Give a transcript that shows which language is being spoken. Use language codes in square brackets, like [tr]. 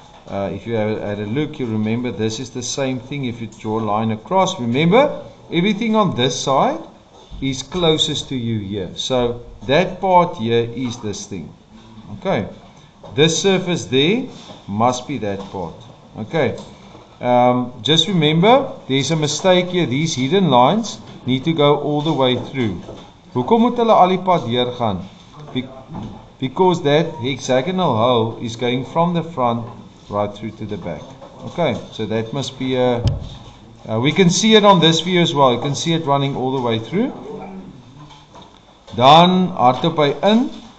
[en] If you had a look, you remember this is the same thing. If you draw a line across, remember everything on this side is closest to you here. So that part here is this thing. Okay. This surface there must be that part. Okay. Just remember, there's a mistake here. These hidden lines need to go all the way through. [af] Hoekom moet hulle al die pad deur gaan? [en] Because that hexagonal hole is going from the front right through to the back. Okay, so that must be a... we can see it on this view as well. You can see it running all the way through. [af] Dan hardop hy in.